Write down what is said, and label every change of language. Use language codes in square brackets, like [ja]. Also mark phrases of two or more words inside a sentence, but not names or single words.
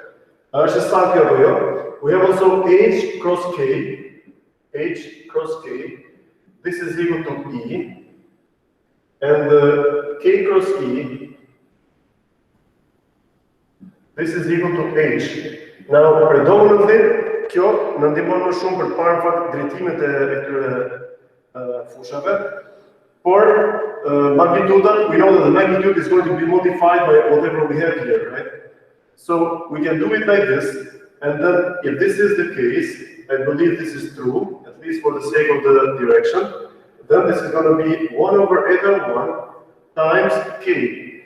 [en] We have also H cross K. This is equal to E. And K cross E, this is equal to H. Now, predominantly, [sq] kjo në ndihmon më shumë për të parë në fakt drejtimet e këtyre fushave, por [en] magnitude, we know that the magnitude is going to be modified by whatever we have here, right? So we can do it like this, and then if this is the case, I believe this is true, at least for the sake of the direction, then this is going to be 1 over eta 1 times K.